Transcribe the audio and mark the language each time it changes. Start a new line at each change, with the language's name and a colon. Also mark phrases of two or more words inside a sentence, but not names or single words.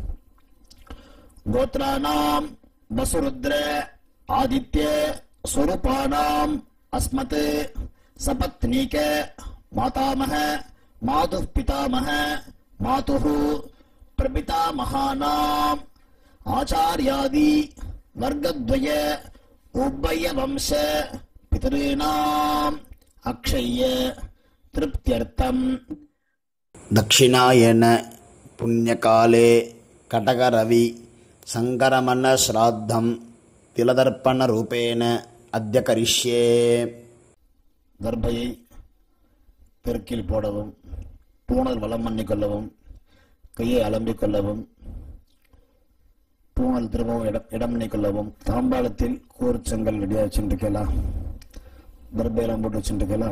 Sanskrit: गोत्राणां वसुरुद्र आदित्य स्वरूपाणां अस्मत् सपत्नीक मातामह मातुः पितामह मातुः प्रपितामहानां आचार्यादि वर्गद्वय उभय वंश पितॄणां अक्षय तृप्त्यर्थं. दक्षिणायन पुण्यकाले कटकरवि संकरमण श्राद्धं तिलदर्पणरूपेण अद्य करिष्ये.
Tamil: கர்ப்பையை பெருக்கில் போடவும், பூணல் வலம் பண்ணி கொள்ளவும், கையை அலம்பிக் கொள்ளவும், பூணல் திரும்பவும் இடம் பண்ணி கொள்ளவும். தாம்பாளத்தில் கூர்ச்சங்கள் ரெடியாக வச்சுருக்கலாம், கர்ப்பையெல்லாம் போட்டு வச்சுருக்கலாம்.